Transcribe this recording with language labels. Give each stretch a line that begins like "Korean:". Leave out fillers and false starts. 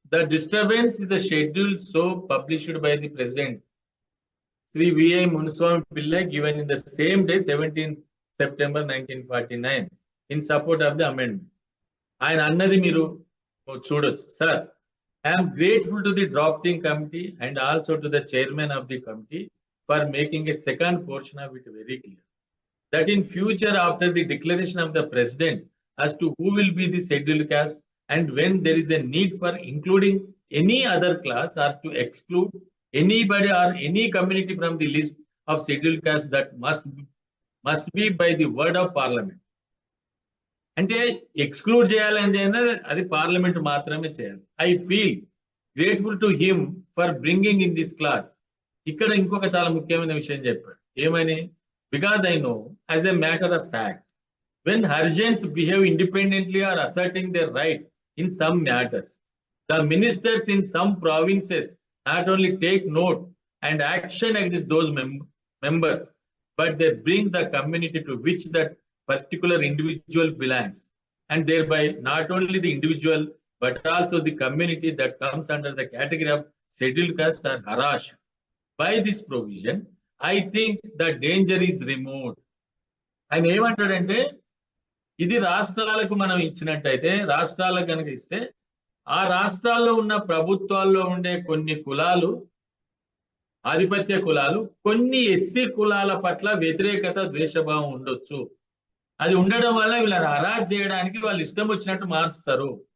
English: The disturbance is the schedule so published by the president Shri V I Munuswamy Pillai given in the same day 17 September 1949 in support of the amendment.
Telugu: ఆయన అన్నది మీరు చూడొచ్చు.
English: Sir, I'm grateful to the drafting committee and also to the chairman of the committee for making a second portion of it very clear that in future after the declaration of the president as to who will be the scheduled caste and when there is a need for including any other class or to exclude anybody or any community from the list of scheduled caste, that must be by the word of parliament.
Telugu: అంటే exclude చేయాలంటే అది parliament మాత్రమే చేయాలి.
English: I feel grateful to him for bringing in this class.
Telugu: ఇక్కడ ఇంకొక చాలా ముఖ్యమైన విషయం చెప్పాడు. ఏమని?
English: Because I know, as a matter of fact, when Harjans behave independently or asserting their right in some matters, the ministers in some provinces not only take note and action against those members, but they bring the community to which that particular individual belongs, and thereby not only the individual but also the community that comes under the category of scheduled caste are harassed. By this provision, I think the danger is removed.
Telugu: ఆయన ఏమంటాడంటే, ఇది రాష్ట్రాలకు మనం ఇచ్చినట్టయితే, రాష్ట్రాలకు కనుక ఇస్తే ఆ రాష్ట్రాల్లో ఉన్న ప్రభుత్వాల్లో ఉండే కొన్ని కులాలు, ఆధిపత్య కులాలు, కొన్ని ఎస్సీ కులాల పట్ల వ్యతిరేకత, ద్వేషభావం ఉండొచ్చు. అది ఉండడం వల్ల వీళ్ళని హరాజ్ చేయడానికి వాళ్ళు ఇష్టం వచ్చినట్టు మారుస్తారు.